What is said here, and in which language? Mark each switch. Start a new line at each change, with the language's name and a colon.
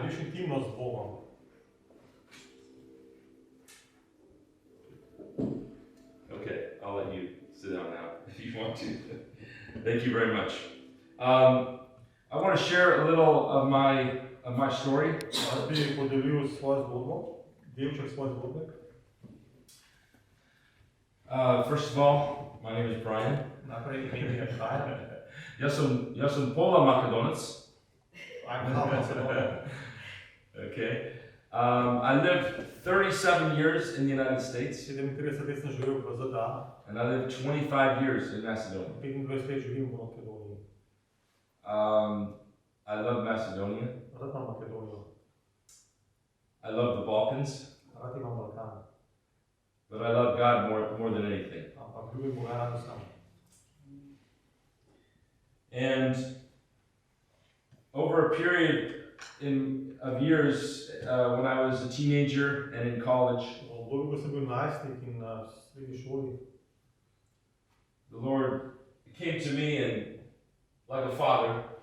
Slovenian: Gradiš intimnost z Bogom.
English: Okay, I'll let you sit down now if you want to. Thank you very much. I want to share a little of my story.
Slovenian: Jaz bi podelil svojo zgodbo, delček svoje zgodbe.
English: First of all, my name is Bryan.
Slovenian: Najprej ime mi je Bryan.
Serbian: Ja sam pola Makedonec.
English: I'm half Macedonian. Okay. I lived 37 years in the United States,
Slovenian: 37 let sem živel v ZDA,
English: and I lived 25 years in Macedonia.
Slovenian: 25 let živim v Makedoniji.
English: I love Macedonia.
Slovenian: Rad imam Makedonijo,
English: I love the Balkans,
Slovenian: rad imam Balkan,
English: but I love God more than anything.
Slovenian: ampak ljubim Boga rad sam.
English: And over a period of years, when I was a teenager and in college,
Slovenian: V obdobju, ko sem bil najstnik in na srednji šoli,
English: the Lord came to me and, like a father,